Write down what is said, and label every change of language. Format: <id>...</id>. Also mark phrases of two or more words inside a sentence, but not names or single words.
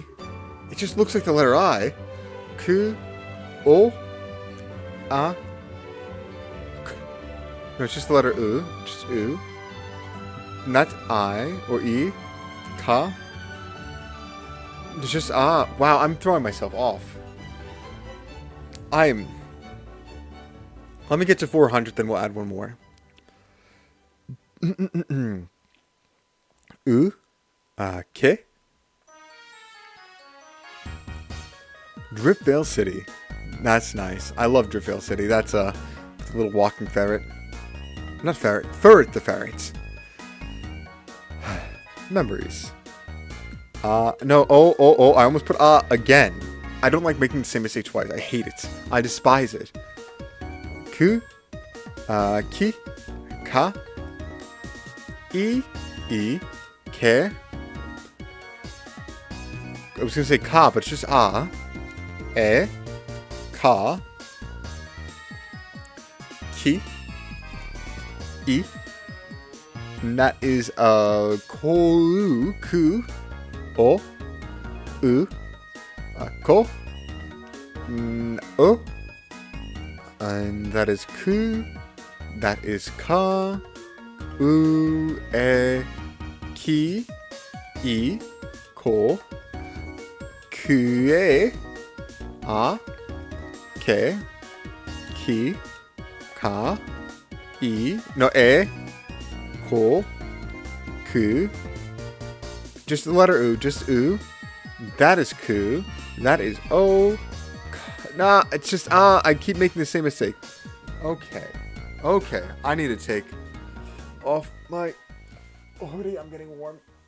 <en>It just looks like the letter I.</en> <ja>Ku, o, a, k.</ja> <en>No, it's just the letter u, just u. Not I or e, ka. It's just wow, I'm throwing myself off. Let me get to 400, then we'll add one more.</en> <ja>U, ke.</ja> <en>Driftvale City. That's nice. I love Driftvale City. That's a little walking ferret. Not ferret. Ferret the ferret. Memories. No, oh, I almost put again. I don't like making the same mistake twice. I hate it. I despise it.</en> <ja>Ku, ki, ka, i, ke.</ja> <en>I was gonna say ka, but it's just</en> <ja>e, ka, ki, i.</ja> <en>And that is</en> <ja>ko, ku, o, u, ko, o.</ja> <en>And that is ku. That is</en> <ja>ka, u, e, ki, i, ko, ku,</ja> <en>e, a, ke, ki, ka, i, no, e, ko, ku. Just the letter u, just u. That is ku. That is o. Nah, it's just I keep making the same mistake. Okay. I need to take off my hoodie. I'm getting warm.</en>